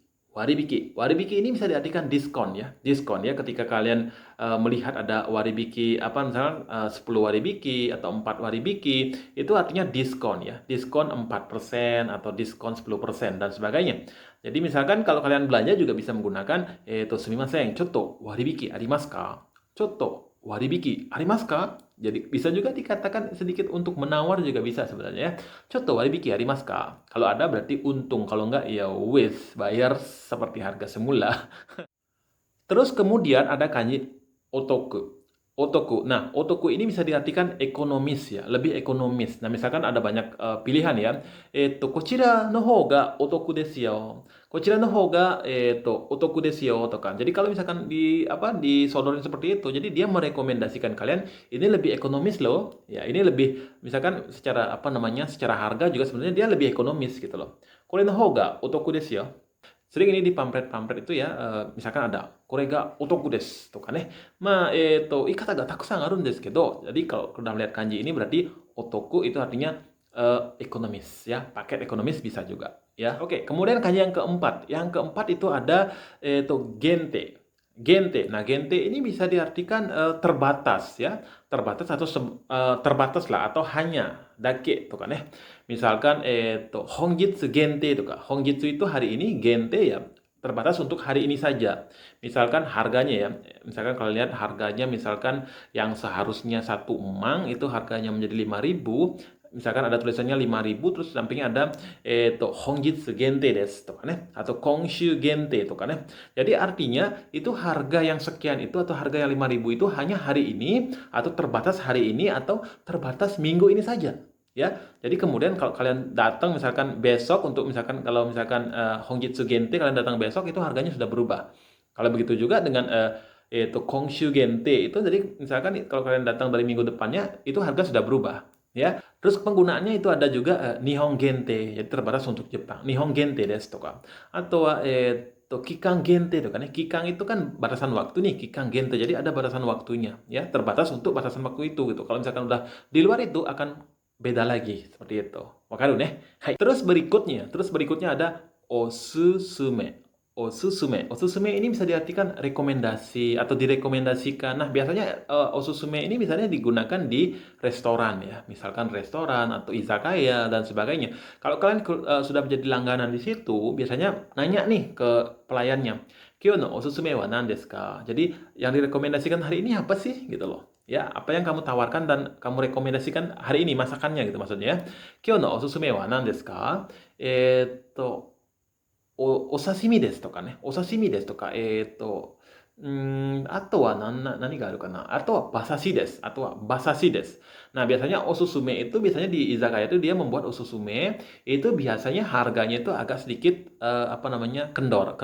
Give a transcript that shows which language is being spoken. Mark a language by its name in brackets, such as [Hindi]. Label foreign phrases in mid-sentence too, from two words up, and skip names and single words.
[Indonesian] Waribiki ini bisa diartikan diskon ya. Diskon ya ketika kalian melihat ada waribiki apa misalnya 10 waribiki atau 4 waribiki, itu artinya diskon ya. Diskon 4% atau diskon 10% dan sebagainya. Jadi misalkan kalau kalian belanja juga bisa menggunakan [Japanese] すみません、ちょっと割引ありますか? ちょっと割引ありますか? [Indonesian] Jadi bisa juga dikatakan sedikit untuk menawar juga bisa sebenarnya ya. [Japanese] ちょっと割引ありますか? [Indonesian] Kalau ada berarti untung, kalau enggak ya wis bayar seperti harga semula. Terus kemudian ada kanji otoku. Otoku. Nah, otoku ini bisa diartikan ekonomis ya, lebih ekonomis. Nah, misalkan ada banyak pilihan ya. [Japanese] こちらの方がお得ですよ. こちらの方がお得ですよとかん. [Indonesian] Jadi kalau misalkan disodorin seperti itu, jadi dia merekomendasikan kalian ini lebih ekonomis loh. Ya, ini lebih misalkan secara apa namanya? Secara harga juga sebenarnya dia lebih ekonomis gitu loh. [Japanese] これの方がお得ですよ. [Indonesian] Sering ini di pamflet-pamflet itu ya, misalkan ada [Japanese] これがお得ですとかん言い方がたくさんあるんですけど. [Indonesian] Jadi kalau sudah melihat kanji ini berarti otoku itu artinya ekonomis ya, paket ekonomis bisa juga ya. Oke, kemudian kanji yang keempat. Yang keempat itu ada gente. Gente. Nah, gente ini bisa diartikan terbatas ya, terbatas atau terbatas lah atau hanya [Japanese] だけとかん [Indonesian] ya. [Japanese] Misalkan 本日限定とか. [Indonesian] Honjitsu itu hari ini, gente ya terbatas untuk hari ini saja. Misalkan harganya ya, misalkan kalau lihat harganya misalkan yang seharusnya 1 emang itu harganya menjadi 5.000, misalkan ada tulisannya 5.000 terus sampingnya ada [Japanese] 本日限定ですとかん, [Indonesian] atau [Japanese] 今週限定とかん. [Indonesian] Jadi artinya itu harga yang sekian itu atau harga yang 5.000 itu hanya hari ini atau terbatas hari ini atau terbatas minggu ini saja. Ya, jadi kemudian kalau kalian datang misalkan besok untuk misalkan kalau misalkan [Japanese] 本日限定 [Indonesian] kalian datang besok itu harganya sudah berubah. Kalau begitu juga dengan itu [Japanese] 今週限定 [Indonesian] itu jadi misalkan kalau kalian datang dari minggu depannya itu harga sudah berubah ya. Terus penggunaannya itu ada juga [Japanese] 日本限定, [Indonesian] jadi terbatas untuk Jepang. [Japanese] 日本限定ですとか. [Indonesian] Atau [Japanese] 期間限定とかん [Indonesian] ya. Kikan itu kan batasan waktu nih, [Japanese] 期間限定. [Indonesian] Jadi ada batasan waktunya ya, terbatas untuk batasan waktu itu gitu. Kalau misalkan udah di luar itu akan beda lagi seperti itu. [Japanese] 分かるね? [Indonesian] Hai. Terus berikutnya ada osusume. Osusume ini bisa diartikan rekomendasi atau direkomendasikan. Nah, biasanya osusume ini misalnya digunakan di restoran ya, misalkan restoran atau izakaya dan sebagainya. Kalau kalian sudah menjadi langganan di situ, biasanya nanya nih ke pelayannya, [Japanese] "今日のおすすめは何ですか?" [Indonesian] Jadi, yang direkomendasikan hari ini apa sih gitu loh. Ya, apa yang kamu tawarkan dan kamu rekomendasikan hari ini masakannya gitu maksudnya. [Japanese] "今日のおすすめは何ですか?" お刺身ですとかね、お刺身ですとか、あとは何があるかな。あとは馬刺しです。あとは馬刺しです。 [Indonesian] Nah, biasanya osusume itu biasanya di izakaya itu dia membuat osusume itu biasanya harganya itu agak sedikit apa namanya kendor.